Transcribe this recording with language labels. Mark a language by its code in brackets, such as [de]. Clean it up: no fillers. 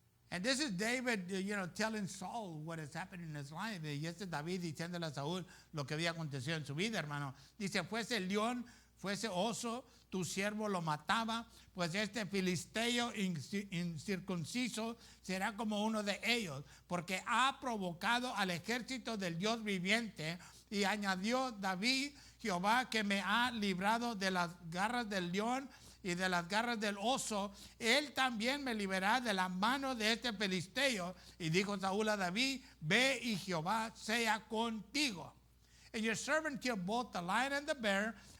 [en] And this is David, telling Saul what is happening in his life. [es] Y este es David diciéndole a Saúl lo que había acontecido en su vida, hermano. Dice, fuese león, fuese oso, tu siervo lo mataba, pues este filisteo incircunciso será como uno de ellos, porque ha provocado al ejército del Dios viviente. Y añadió David, Jehová que me ha librado de las garras del león y de las garras del oso, él también me liberará de la mano de este filisteo. Y dijo Saúl a David, ve y Jehová sea contigo. [en] And your servant killed both the lion and the bear.